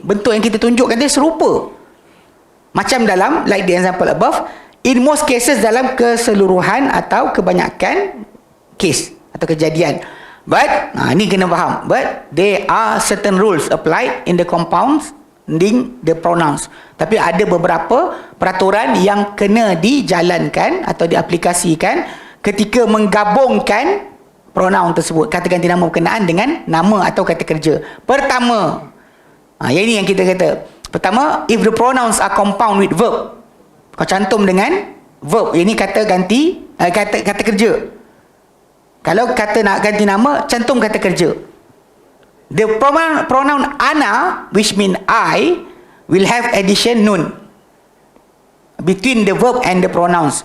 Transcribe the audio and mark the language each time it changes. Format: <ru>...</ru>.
<ms>Bentuk yang kita tunjukkan dia serupa. Macam dalam,</ms> <en>like the example above, in most cases,</en> <ms>dalam keseluruhan atau kebanyakan case atau kejadian. But, ini kena faham.</ms> <en>But there are certain rules applied in the compounding the pronouns.</en> <ms>Tapi ada beberapa peraturan yang kena dijalankan atau diaplikasikan ketika menggabungkan pronoun tersebut, kata ganti nama berkenaan dengan nama atau kata kerja. Pertama, yang ini yang kita kata.</ms> <en>Pertama, if the pronouns are compound with verb.</en> <ms>Kau cantum dengan verb. Ini kata ganti, kata kerja. Kalau kata nak ganti nama, cantum kata kerja.</ms> <en>The pronoun ana, which mean I, will have addition nun between the verb and the pronouns.</en>